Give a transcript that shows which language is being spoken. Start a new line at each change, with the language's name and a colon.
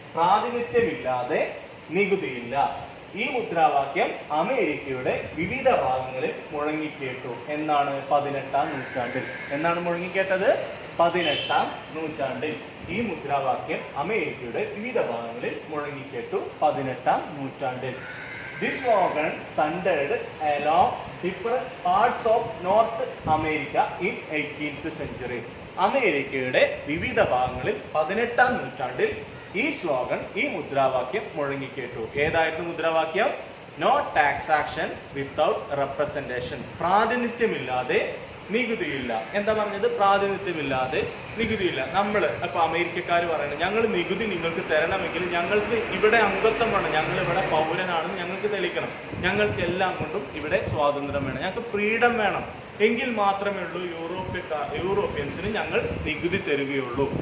Malayalam: പ്രാതിനിധ്യമില്ലാതെ നികുതിയില്ല. ഈ മുദ്രാവാക്യം അമേരിക്കയുടെ വിവിധ ഭാഗങ്ങളിൽ മുഴങ്ങിക്കേട്ടു. എന്നാണ്? 18ാം നൂറ്റാണ്ടിൽ. എന്നാണ് മുഴങ്ങിക്കേട്ടത്? 18ാം നൂറ്റാണ്ടിൽ ഈ മുദ്രാവാക്യം അമേരിക്കയുടെ വിവിധ ഭാഗങ്ങളിൽ മുഴങ്ങിക്കേട്ടു. 18ാം നൂറ്റാണ്ടിൽ.
English: This slogan thundered along different parts of North America in 18th century.
Malayalam: അമേരിക്കയുടെ വിവിധ ഭാഗങ്ങളിൽ 18ാം നൂറ്റാണ്ടിൽ ഈ സ്ലോഗൻ, ഈ മുദ്രാവാക്യം മുഴങ്ങിക്കേട്ടു. ഏതായിരുന്നു മുദ്രാവാക്യം?
English: No tax action without representation.
Malayalam: പ്രാതിനിധ്യമില്ലാതെ നികുതിയില്ല. എന്താ പറഞ്ഞത്? പ്രാതിനിധ്യമില്ലാതെ നികുതിയില്ല. ഇപ്പൊ അമേരിക്കക്കാർ പറയുന്നത്, ഞങ്ങൾ നികുതി നിങ്ങൾക്ക് തരണമെങ്കിൽ ഞങ്ങൾക്ക് ഇവിടെ അംഗത്വം വേണം, ഞങ്ങൾ ഇവിടെ പൗരനാണെന്ന് ഞങ്ങൾക്ക് തെളിയിക്കണം, ഞങ്ങൾക്ക് എല്ലാം കൊണ്ടും ഇവിടെ സ്വാതന്ത്ര്യം വേണം, ഞങ്ങൾക്ക് ഫ്രീഡം വേണം, എങ്കിൽ മാത്രമേ ഉള്ളൂ യൂറോപ്യൻസിന് ഞങ്ങൾ നികുതി തരികയുള്ളൂ.